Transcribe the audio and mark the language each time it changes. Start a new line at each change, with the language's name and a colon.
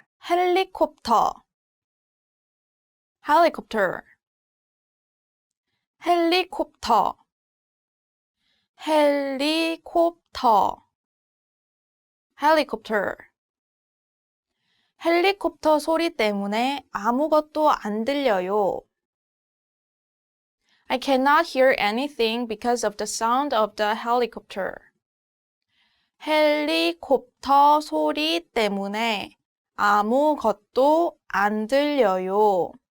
Korean: 헬리콥터 helicopter 헬리콥터 헬리콥터 helicopter 헬리콥터 소리 때문에 아무것도 안 들려요.
English: I cannot hear anything because of the sound of the helicopter.
Korean: 헬리콥터 소리 때문에 아무것도 안 들려요.